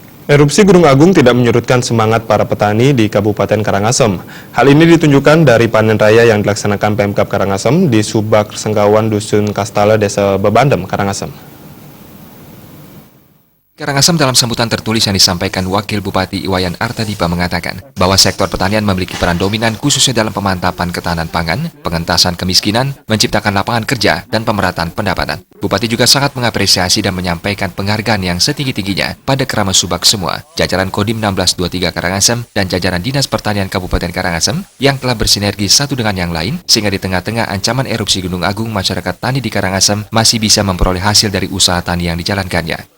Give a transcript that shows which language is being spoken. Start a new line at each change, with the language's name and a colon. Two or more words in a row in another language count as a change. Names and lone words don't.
Indonesian: Erupsi Gunung Agung tidak menyurutkan semangat para petani di Kabupaten Karangasem. Hal ini ditunjukkan dari panen raya yang dilaksanakan Pemkab Karangasem di Subak Senggawan Dusun Kastala, Desa Bebandem, Karangasem. Karangasem dalam sambutan tertulis yang disampaikan Wakil Bupati Iwayan Artadipa mengatakan bahwa sektor pertanian memiliki peran dominan khususnya dalam pemantapan ketahanan pangan, pengentasan kemiskinan, menciptakan lapangan kerja, dan pemerataan pendapatan. Bupati juga sangat mengapresiasi dan menyampaikan penghargaan yang setinggi-tingginya pada keramat Subak semua, jajaran Kodim 1623 Karangasem, dan jajaran Dinas Pertanian Kabupaten Karangasem yang telah bersinergi satu dengan yang lain, sehingga di tengah-tengah ancaman erupsi Gunung Agung, masyarakat tani di Karangasem masih bisa memperoleh hasil dari usaha tani yang dijalankannya.